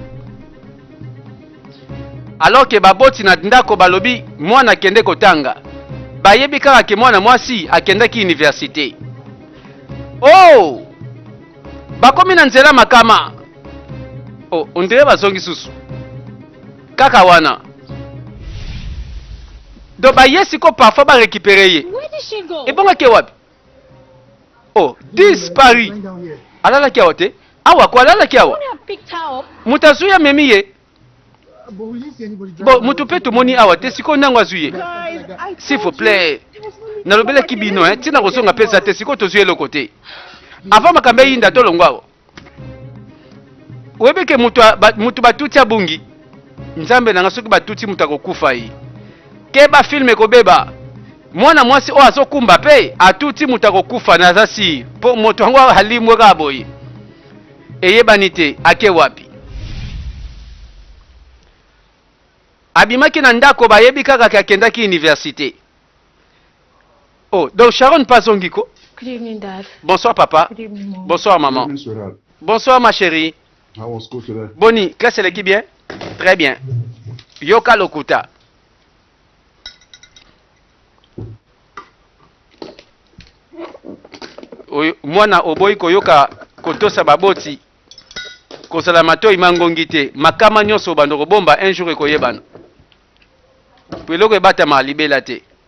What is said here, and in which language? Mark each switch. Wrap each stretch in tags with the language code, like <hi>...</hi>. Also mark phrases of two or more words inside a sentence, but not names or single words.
<ln>alors ke baboti na ndako balobi mwana akende kotanga bayebi kaka ke mwana mwasi akendaki université bakomi na nzela makama ondire bazongi susu kaka wana do baye siko parfois barécupere ye</ln> <en>Where did she go?</en> <ln>ebongaki wapi dispari alalaki awa te awa ko alalaki awa</ln> <en>I picked her up.</en> <ln>moto azwi ye amemi ye bon moto mpe tomoni awa te sikoyo ntango azwi ye</ln> <fr>s'il vous plaît</fr> <ln>nalobelaki bino ntina kozonga mpenza te sikoyo tozwi eloko te avant makambo eyinda tolongo awa oyebi ke moto batuti abungi nzambe nanga soki batuti moto akokufa ye ke bafilme kobeba mwana mwasi oyo azokumba mpe atuti moto akokufa naza si mpo moto yango alimwe kaka boye eyebani te ake wapi abimaki na ndako bayebi kaka ke akendaki université donc Sharon mpe azongi ko.</ln> <en>Good evening, Dad.</en> <fr>Bonsoir papa.</fr> <en>Good evening, Mom.</en> <fr>Bonsoir maman.</fr> <en>Evening, sweetheart.</en> <fr>Bonsoir ma chérie.</fr> <en>How was school today?</en> <fr>Boni, classe elle qui bien? Très bien.</fr> <ln>Yoka lokuta. Mwana oboyi koyoka kotosa baboti kozala matoi mangongi te makama nyonso bando kobomba</ln> <fr>un jour</fr> <ln>ekoyebana po eloko ebatama libela te.</ln>